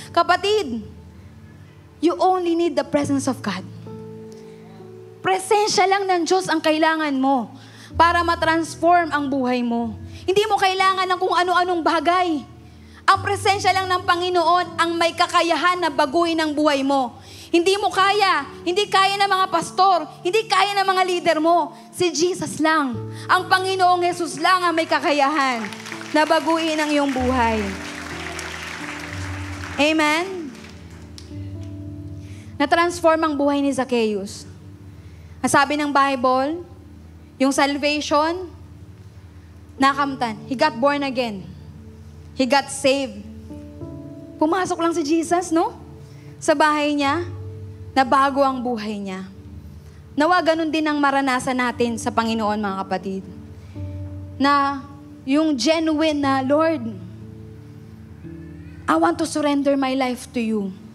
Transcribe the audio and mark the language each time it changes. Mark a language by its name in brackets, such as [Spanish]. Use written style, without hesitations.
[English] Kapatid, you only need the presence of God. [Filipino] Presensya lang ng Diyos ang kailangan mo para matransform ang buhay mo. Hindi mo kailangan ng kung ano-anong bagay. Ang presensya lang ng Panginoon ang may kakayahan na baguhin ang buhay mo. Hindi mo kaya. Hindi kaya ng mga pastor. Hindi kaya ng mga leader mo. Si Jesus lang. Ang Panginoong Jesus lang ang may kakayahan na baguhin ang iyong buhay. Amen? Na-transform ang buhay ni Zacchaeus. Ang sabi ng Bible, yung salvation, nakamtan. [English] He got born again. He got saved. [Filipino] Pumasok lang si Jesus, sa bahay niya, nabago ang buhay niya. Nawa ganun din ang maranasan natin sa Panginoon, mga kapatid. Na yung genuine na, [English] Lord, I want to surrender my life to you.